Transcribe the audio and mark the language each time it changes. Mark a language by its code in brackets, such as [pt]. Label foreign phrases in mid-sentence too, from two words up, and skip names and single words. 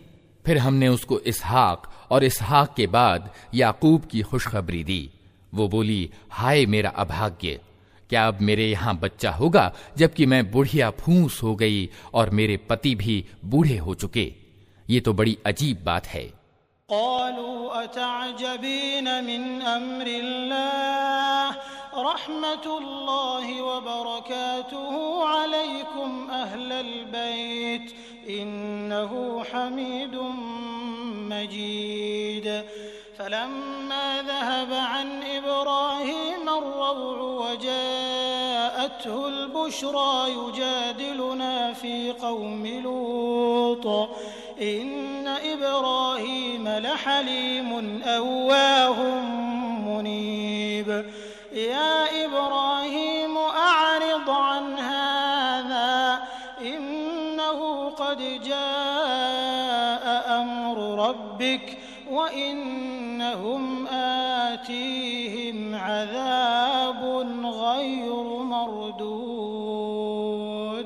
[hi] फिर हमने उसको इसहाक और इसहाक के बाद याकूब की खुशखबरी दी। वो बोली, हाय मेरा अभाग्य, क्या अब मेरे यहाँ बच्चा होगा जबकि मैं बुढ़िया फूस हो गई और मेरे पति भी बूढ़े हो चुके। ये तो बड़ी अजीब बात है। [ar] قالوا أتعجبين من أمر الله رحمت الله وبركاته عليكم أهل البيت إنه حميد مجيد. فلما ذهب عن إبراهيم الروع وجاءته البشرى يجادلنا في قوم لوط إن إبراهيم لحليم أواه منيب. يا إبراهيم أعرض عن هذا إنه قد جاء أمر ربك وإنهم آتيهم عذاب غير مردود.